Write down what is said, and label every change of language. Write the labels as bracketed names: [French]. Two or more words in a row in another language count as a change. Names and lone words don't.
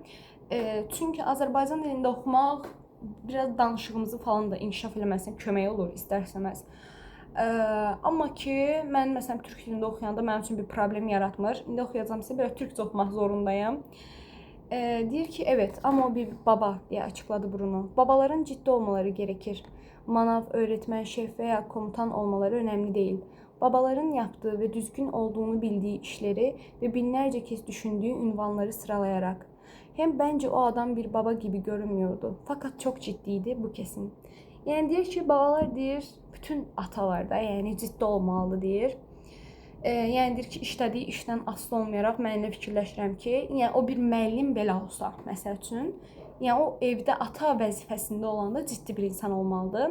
[Azerbaijani] Çünki Azərbaycan dilində oxumaq biraz danışığımızı falan da inkişaf eləməsinə kömək olur, istər-istəməz. Amma ki, mən məsələn türk dilində oxuyanda mənim üçün bir problem yaratmır. İndi oxuyacağımsa belə türkcə oxumaq zorundayım. Deyir ki, evet, amma o bir baba deyə açıqladı Bruno. [Turkish] Babaların ciddi olmaları gerekir. Manav, öğretmen, şef veya komutan olmaları önemli değil. Babaların yaptığı ve düzgün olduğunu bildiği işleri ve binlerce kez düşündüğü ünvanları sıralayarak. Hem bence o adam bir baba gibi görünmüyordu. Fakat çok ciddiydi, bu kesin. [Azerbaijani] Yani deyir ki, babalar deyir, bütün atalarda yani ciddi olmalı deyir. Yəni deyir ki, işlədiyi işdən asılı olmayaraq mən elə fikirləşirəm ki, yəni o bir müəllim belə olsa, məsəl üçün, yəni o evdə ata vəzifəsində olanda ciddi bir insan olmalıdır.